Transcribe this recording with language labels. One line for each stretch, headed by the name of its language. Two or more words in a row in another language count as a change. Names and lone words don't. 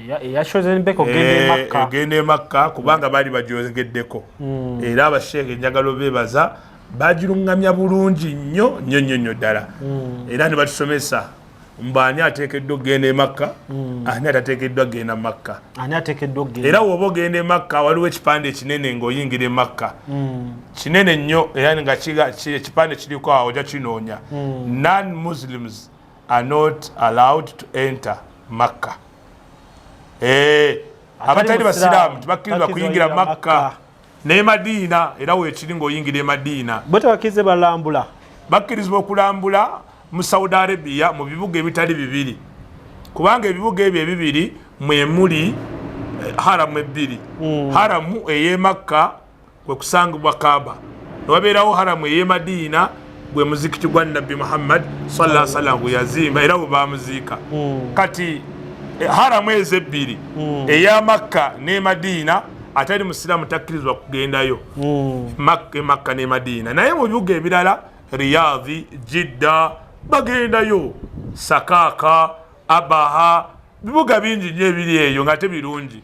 Ganda: ogenda e Makka kubanga baali bagyogeddeko era abasheeke njagala beebaza bagiruŋŋamya bulungi nnyo ddala era ne batusomesa mbaani ateekeddwa okugenda e Makka ani atateekeddwa kugenda Makka era woba ogenda e Makka waliwo ekipande ekinene ng'oyingira e Makka kinene nnyo era nga ekipande kiriko awo ojja kinoonya
English: non-Muslims are not allowed to enter Makkah.
Ganda: Abatali basiraamu tebakkirizibwa kuyingira Makka ne Madina era weekiri ng'oyingira e Madina. Bo tebakkirize balambula. Bakkirizibwa okulambula mu Saudi Arabia mu bibuga ebitali bibiri. Kubanga ebibuga ebyo ebibiri mwe muli haramu ebbiri. Haramu ey'e Makka kwe kusangibwa Kaaba. Ne wabeerawo haramu ey'e Madina gwe muzikiti gwa Nabbi Muhammad
Arabic: صلى الله عليه وسلم
Ganda: gwe yazimba era bwe bamuziika. Kati haramu ezo ebbiri eya Makka ne Madina atali musiraamu takkirizibwa kugendayo Makka ne Madina naye mu bibuga ebirala Riyadh, Jidda, bagendayo Sakaka Abaha bibuga bingi nnyo ebiri eyo nga tebirungi